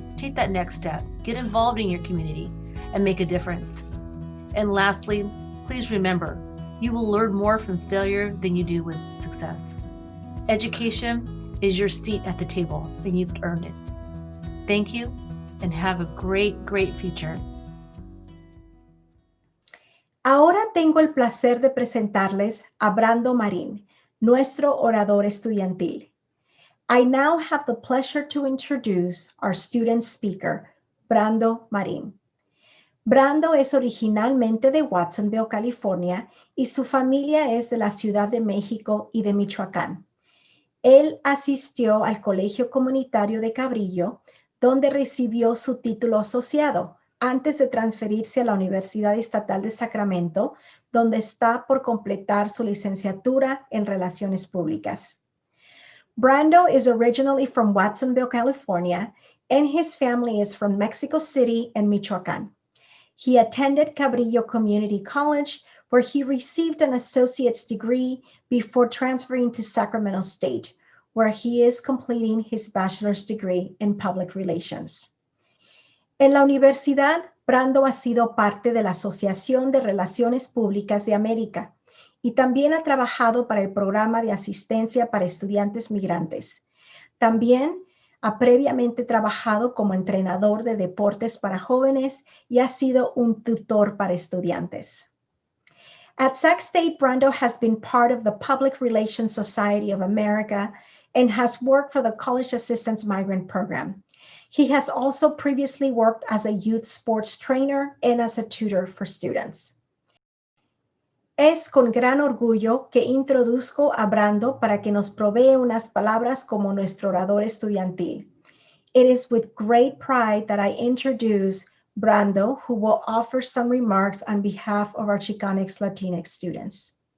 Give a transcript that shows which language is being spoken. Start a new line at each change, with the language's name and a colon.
English: Take that next step, get involved in your community, and make a difference. And lastly, please remember, you will learn more from failure than you do with success. Education is your seat at the table, and you've earned it. Thank you, and have a great, great future.
Spanish: Ahora tengo el placer de presentarles a Brando Marín, nuestro orador estudiantil.
English: I now have the pleasure to introduce our student speaker, Brando Marín.
Spanish: Brando es originalmente de Watsonville, California, y su familia es de la Ciudad de México y de Michoacán. Él asistió al Colegio Comunitario de Cabrillo, donde recibió su título asociado, antes de transferirse a la Universidad Estatal de Sacramento, donde está por completar su licenciatura en Relaciones Públicas.
English: Brando is originally from Watsonville, California, and his family is from Mexico City and Michoacán. He attended Cabrillo Community College, where he received an associate's degree before transferring to Sacramento State, where he is completing his bachelor's degree in public relations.
Spanish: En la universidad, Brando ha sido parte de la Asociación de Relaciones Públicas de América y también ha trabajado para el programa de asistencia para estudiantes migrantes. También ha previamente trabajado como entrenador de deportes para jóvenes y ha sido un tutor para estudiantes.
English: At Sac State, Brando has been part of the Public Relations Society of America and has worked for the College Assistance Migrant Program. He has also previously worked as a youth sports trainer and as a tutor for students.
Spanish: Es con gran orgullo que introduzco a Brando para que nos provee unas palabras como nuestro orador estudiantil.
English: It is with great pride that I introduce Brando, who will offer some remarks on behalf of our Chicanx Latinx students.